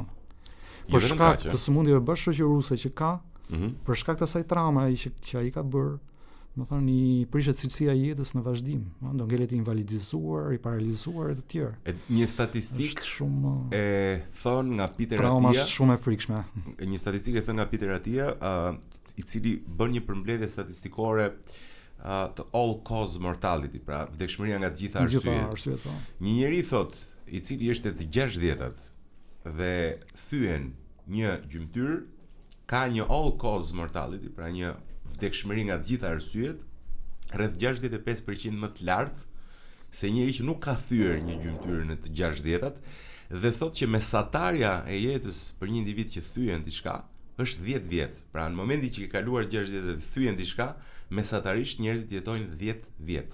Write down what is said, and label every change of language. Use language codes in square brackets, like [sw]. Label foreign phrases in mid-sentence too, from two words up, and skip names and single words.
[sq] Për shkak të sëmundjeve bashkëshoqëruese që ka, për shkak të asaj traume që ai ka bërë, domethënë i prishet cilësia e jetës në vazhdim, do ngelet i invalidizuar, i paralizuar e të tjerë. Një statistikë shumë e thon nga Peter Attia. Trauma është shumë e frikshme. Një statistikë e thon nga Peter Attia, i cili bën një përmbledhje statistikore të [en] all cause mortality, [sq] pra vdekshmëria nga të gjitha arsyet. Një njeri thot, i cili është të 60-tat dhe thyen një gjymtyr, ka një [en] all cause mortality, [sq] pra një vdekshmëri nga të gjitha arsyet, rreth 65% më të lartë se njëri që nuk ka thyer një gjymtyr në të 60-tat, dhe thot që mesatarja e jetës për një individ që thyen diçka është 10 vjet. Pra në momentin që ke kaluar 60 dhe thyen diçka, mesatarisht njerëzit jetojnë 10 vjet.